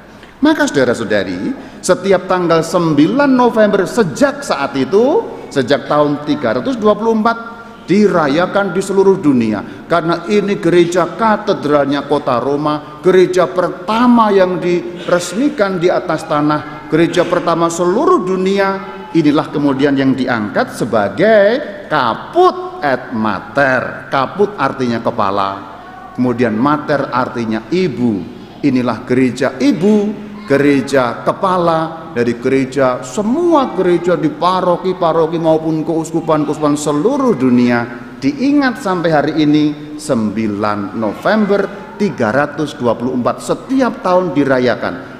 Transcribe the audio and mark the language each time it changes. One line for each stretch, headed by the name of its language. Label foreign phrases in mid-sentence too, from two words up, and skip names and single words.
Indonesian: Maka saudara-saudari, setiap tanggal 9 November sejak saat itu, sejak tahun 324, dirayakan di seluruh dunia, karena ini gereja katedralnya kota Roma, gereja pertama yang diresmikan di atas tanah, gereja pertama seluruh dunia. Inilah kemudian yang diangkat sebagai
Latin: caput et mater.
Indonesian: Caput artinya kepala, kemudian mater artinya ibu. Inilah gereja ibu, gereja kepala dari gereja, semua gereja di paroki-paroki maupun keuskupan-keuskupan seluruh dunia. Diingat sampai hari ini 9 November 324 setiap tahun dirayakan.